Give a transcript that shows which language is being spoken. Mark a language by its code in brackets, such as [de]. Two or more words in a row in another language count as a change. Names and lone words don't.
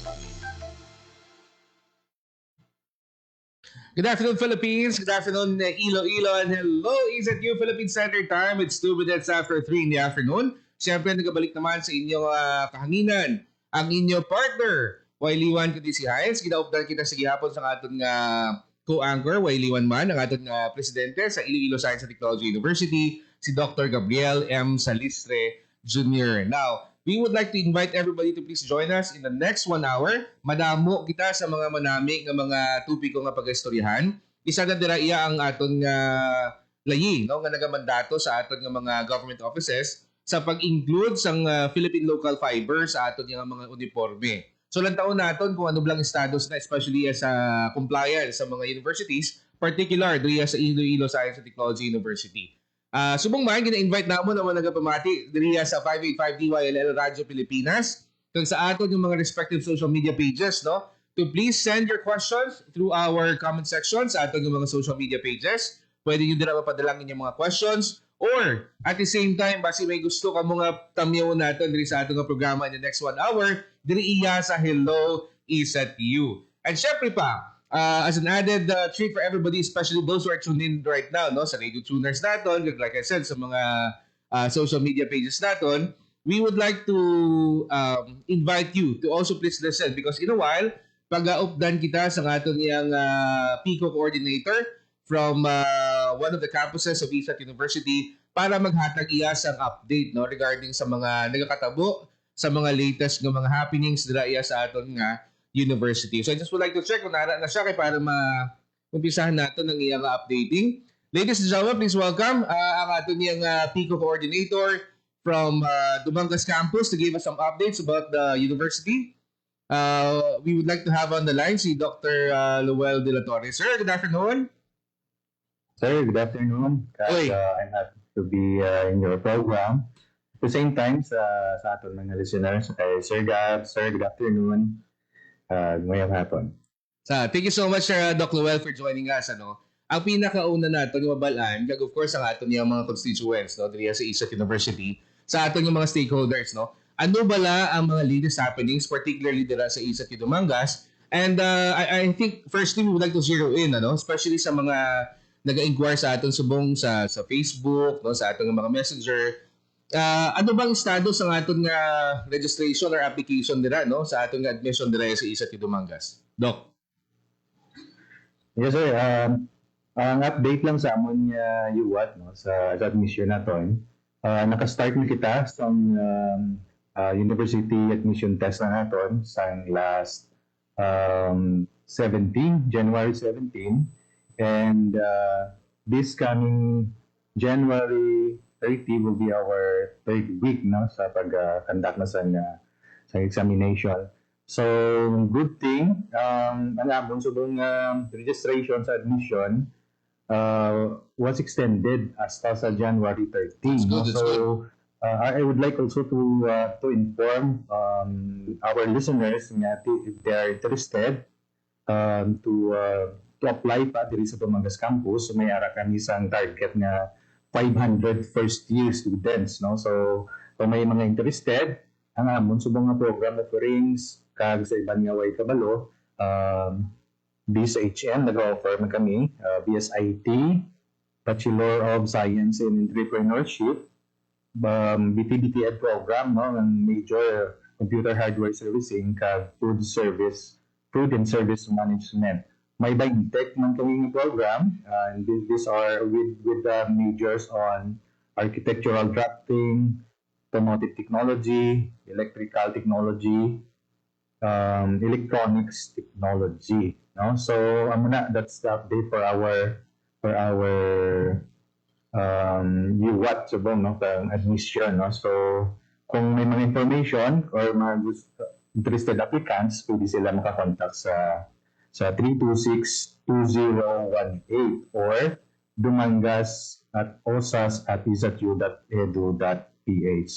[en] Good afternoon, Philippines. Good afternoon, Iloilo. And hello, EZU Philippine Standard Time. It's 2 minutes after 3 in the afternoon. [hil] Siyempre, nagabalik naman sa inyong kahanginan ang inyong partner, Wailiwan kundi si Hines. Ginaupdan kita sa gihapon sa atong co-anchor, Wailiwan man, ang atong presidente sa Iloilo Science and Technology University, si Dr. Gabriel M. Salistre Jr. [en] Now, we would like to invite everybody to please join us in the next 1 hour. [hil] Madamo kita sa mga manami ng mga tupiko nga pag-istoryahan. Isa na dira iya ang aton layi, no, nga nagamandato sa aton nga mga government offices sa pag-include sang [en] Philippine local fiber [hil] sa aton nga mga uniforme. So lang taon naton kung ano blang status na, especially sa compliance sa mga universities, particular diriya sa Iloilo Science and Technology University. Subong man, gina-invite namo naman nagapamati diriya sa 585 DYLL Radyo Pilipinas kung sa aton yung mga respective social media pages, no? [en] To please send your questions through our comment section [hil] sa aton yung mga [en] social media pages. [hil] Pwede nyo din na mapadalang inyong mga questions, [en] or at the same time, [hil] basi may gusto ka mga tamyaw natin diri sa aton nga programa [en] in the next 1 hour, [hil] diri iya sa Hello EZU. And syempre pa, [en] as an added treat for everybody, especially those who are tuned in right now, [hil] no, sa [en] radio tuners [hil] natin, [en] like I said, [hil] sa mga [en] social media pages [hil] natin, [en] we would like to invite you to also please listen, because in a while, [hil] pag-updan kita sa aton niyang [en] PICO coordinator from one of the campuses of ISAT University [hil] para maghatag iya sang update, no, regarding sa mga nagakatabo sa mga latest ng mga happenings dira iya sa aton nga university. [en] So I just would like to check [hil] kung nara na siya kay para umpisahan natin ng iyang updating. [en] Ladies and gentlemen, please welcome [hil] ang ato niyang [en] PICO coordinator from Dumangas campus to give us some updates about the university. We would like to have on the line si Dr. Lowell De La Torre. Sir, good afternoon. Sir, good afternoon. I'm happy to be in your program. At the same time, [hil] sa aton mga listeners, kay Sir Gab, Sir, [en] good afternoon. [tl] Ngayong hapon. [en] Thank you so much, Sir Doc Lowell, for joining us. [hil] Ang pinakauna nato yung mabalaan, kag [en] of course [hil] ang aton yung mga constituents, no, diriya sa ISAT University, sa aton yung mga stakeholders, no. Ano bala ang mga [en] latest happenings, [hil] particularly dira sa ISAT Dumangas? [en] And I think firstly we would like to zero in, [hil] especially sa mga nag-inquire sa aton subong sa Facebook, no, sa aton mga messenger. Ano bang status ng aton nga registration or application dira, no, sa aton nga admission dira sa ISAT Dumangas? Doc. [en] Yes, sir. [hil] Ang update lang sa amon nga UWAT, no, sa admission naton. Naka-start na kita sa [en] university admission test [hil] na naton sa last January 17. [en] And this coming January 30 will be our third week, [hil] no, sa pag-conduct na sa examination. [en] So, good thing, [hil] ang amon subong registration sa admission [en] was extended [hil] hasta sa January 13. [en] That's good, so, I would like also to inform our listeners nga if they are interested to apply [hil] pa diri sa [en] Dumangas campus. [hil] So, may ara kami isang target nga 500 [en] first-year students, [hil] no? So, kung may mga interested, ang amon subong nga [en] program offerings [hil] kag sa iban nga way kabalo, BSHN, nag-offer man kami, BSIT, [en] Bachelor of Science in Entrepreneurship, BTBTED program, no, ng major computer hardware servicing, food and service management. May Tech [hil] man kami [en] program, and these are with the majors on architectural drafting, automotive technology, electrical technology, electronics technology. No, so that's the update for our UWAT subong, no, admission, no. [hil] So kung may mga information or mga [en] interested applicants, [hil] pwede sila makakontak sa 326-2018 or dumangas@osas@isatu.edu.ph.